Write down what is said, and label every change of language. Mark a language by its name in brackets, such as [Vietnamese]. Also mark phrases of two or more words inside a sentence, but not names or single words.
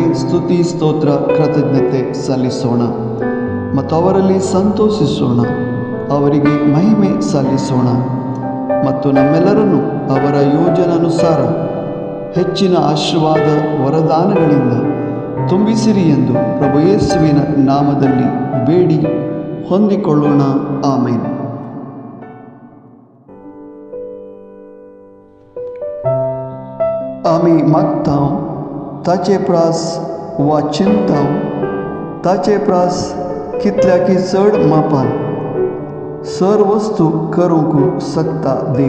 [Kannada] ಸ್ತುತಿ, ಸ್ತೋತ್ರ, ಕೃತಜ್ಞತೆ ಸಲ್ಲಿಸೋಣ ಮತ್ತು ಅವರಲ್ಲಿ ಸಂತೋಷಿಸೋಣ, ಅವರಿಗೆ ಮಹಿಮೆ ಸಲ್ಲಿಸೋಣ ಮತ್ತು ನಮ್ಮೆಲ್ಲರನ್ನು ಅವರ ಯೋಜನಾನುಸಾರ ಹೆಚ್ಚಿನ ಆಶೀರ್ವಾದ ವರದಾನಗಳಿಂದ ತುಂಬಿಸಿರಿ ಎಂದು ಪ್ರಭು ಯೇಸುವಿನ ನಾಮದಲ್ಲಿ ಬೇಡಿ ಹೊಂದಿಕೊಳ್ಳೋಣ. ಆಮೇನ್. [Konkani] आम्ही मागताव ताचे प्रास वाचिनताव ताचे प्रास कितल्या की चड मापान सर वस्तू करूंक सकता देव.